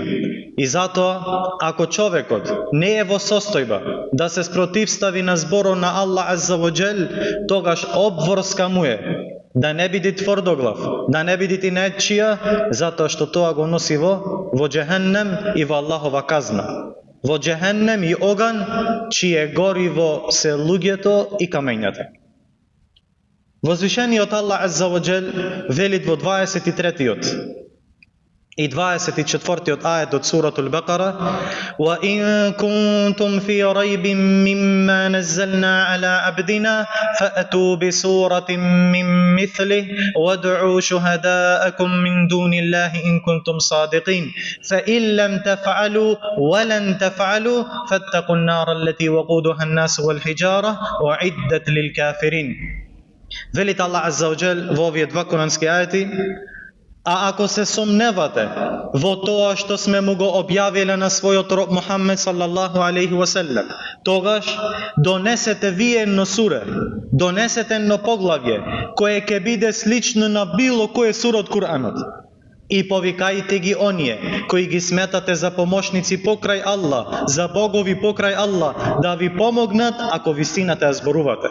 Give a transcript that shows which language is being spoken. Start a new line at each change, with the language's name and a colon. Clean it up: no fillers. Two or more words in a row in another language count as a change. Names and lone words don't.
Macedonian: И затоа, ако човекот не е во состојба да се спротивстави на зборот на Аллах
Arabic: عز وجل,
Macedonian: тогаш обврска му е да не биде тврдоглав, да не биде нечија, затоа што тоа го носи во џехеннем и во Аллахова казна. Во џехеннем и оган, чие гориво се луѓето и камењата. Возвишениот Аллах
Arabic: عز وجل
Macedonian: вели во 23-тиот и 24-тиот ајет од суратул
Arabic: Бакара: "وإن كنتم في ريب مما نزلنا على عبدنا فأتوا بسورة من مثله وادعوا شهداءكم من دون الله إن كنتم صادقين فإن لم تفعلوا ولن تفعلوا فاتقوا النار التي وقودها الناس والحجارة أعدت للكافرين."
Macedonian: Велит Аллах
Arabic: عز وجل
Macedonian: во овие два курански ајети: а ако се сомневате во тоа што сме му го објавиле на својот роб Мухаммед
Arabic: صلى الله عليه وسلم,
Macedonian: тогаш донесете вие едно суре, донесете едно поглавје кое ќе биде слично на било кој сура од Куранот, и повикајте ги оние кои ги сметате за помошници покрај Аллах, за богови покрај Аллах, да ви помогнат ако вистината ја зборувате.